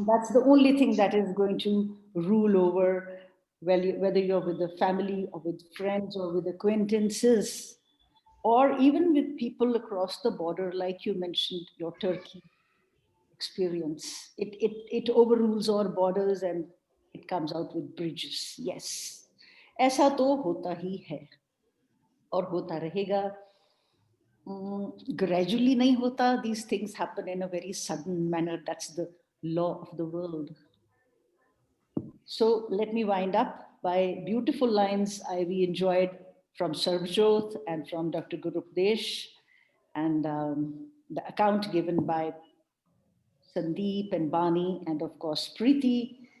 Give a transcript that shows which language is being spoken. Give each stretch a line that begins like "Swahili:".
English: That's the only thing that is going to rule over, well, whether you're with a family or with friends or with acquaintances, or even with people across the border, like you mentioned, your Turkey experience. It overrules our borders and it comes out with bridges. Yes.
Hindi: ऐसा तो होता ही है और होता रहेगा. Gradually nahi hota.
English: These things happen in a very sudden manner. That's the law of the world. So let me wind up by beautiful lines we enjoyed from Sarvjot and from Dr. Gurupdesh, and the account given by Sandeep and Bani, and of course Preeti.